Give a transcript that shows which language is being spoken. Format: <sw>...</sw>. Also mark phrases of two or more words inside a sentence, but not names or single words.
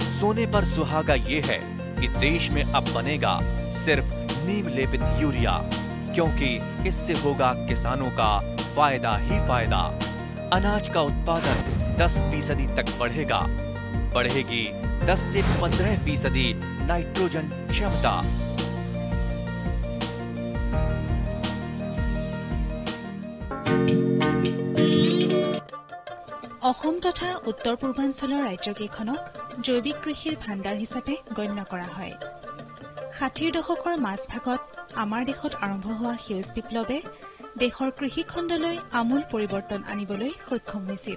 <hi>सोने पर सुहागा ये है कि देश में अब बनेगा सिर्फ नीम लेपित यूरिया, क्योंकि इससे होगा किसानों का फायदा ही फायदा। अनाज का उत्पादन 10% तक बढ़ेगा। बढ़ेगी 10 से 15% नाइट्रोजन क्षमता।</hi> <as>অসম তথা উত্তৰ পূৰ্বাঞ্চলৰ ৰাজ্যকেইখনক জৈৱিক কৃষিৰ ভাণ্ডাৰ হিচাপে গণ্য কৰা হয়। 60ৰ দশকৰ মাজভাগত আমাৰ দেশত আৰম্ভ হোৱা সেউজ বিপ্লৱে দেশৰ কৃষি খণ্ডলৈ আমূল পৰিৱৰ্তন আনিবলৈ সক্ষম হৈছিল।</as>